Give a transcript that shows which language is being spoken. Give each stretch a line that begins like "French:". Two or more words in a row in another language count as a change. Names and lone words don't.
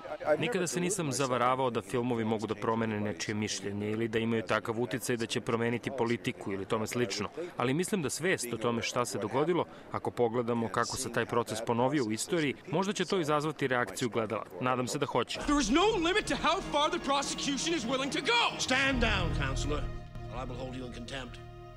Serbian: Nikada se nisam zavaravao da filmovi mogu da promene nečije mišljenje ili da imaju takav uticaj da će promeniti politiku ili tome slično. Ali mislim da svest o tome šta se dogodilo, ako pogledamo kako se taj proces ponovio u istoriji, možda će to izazvati reakciju gledala. Nadam se da hoće.
English: There is no limit to how far the prosecution is willing to go. Stand down, counselor, or I will hold you in contempt.